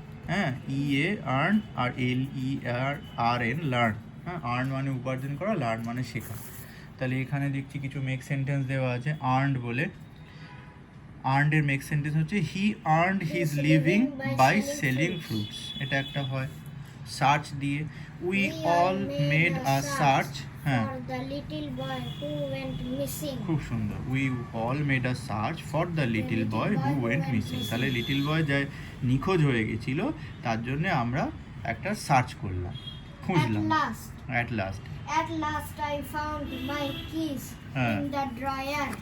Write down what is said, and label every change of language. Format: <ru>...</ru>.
<bn>হ্যাঁ, ইএ আর্ন আর LERN learn. হ্যাঁ, earn মানে উপার্জন করা, লার্ন মানে শেখা। তাহলে এখানে দেখছি কিছু মেক সেন্টেন্স দেওয়া আছে আর্নড বলে। আর্নডের মেক সেন্টেন্স হচ্ছে</bn> <en>he earned his living by selling fruits,</en> <bn>এটা একটা হয়। সার্চ দিয়ে</bn> <en>We all made a search. হ্যাঁ, for the little boy who went missing.</en> <bn>খুব সুন্দর।</bn> <en>We all made a search for the little boy who went missing.</en> <bn>তাহলে little boy যে নিখোঁজ হয়ে গেছিল তার জন্য আমরা একটা সার্চ করলাম, খুঁজলাম।</bn> <en>At last I found my keys</en> <bn>হ্যাঁ,</bn> <en>in the drawer.</en>